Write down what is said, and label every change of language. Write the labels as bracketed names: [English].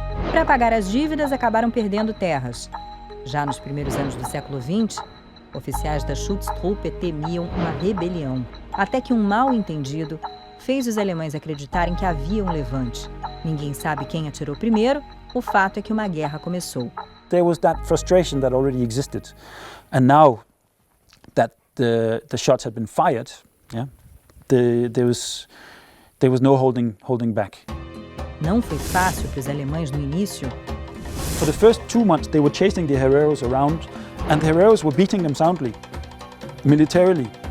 [Portuguese] Para pagar as dívidas, acabaram perdendo terras. Já nos primeiros anos do século XX, oficiais da Schutztruppe temiam uma rebelião, até que um mal-entendido fez os alemães acreditarem que havia um levante. Ninguém sabe quem atirou primeiro, o fato é que uma guerra começou. [English] There was that frustration that already existed. And now that the shots had been fired, there was no holding back. [Portuguese] Não foi fácil para os alemães no início. [English] For the first 2 months, they were chasing the hereros around, and the hereros were beating them soundly, militarily.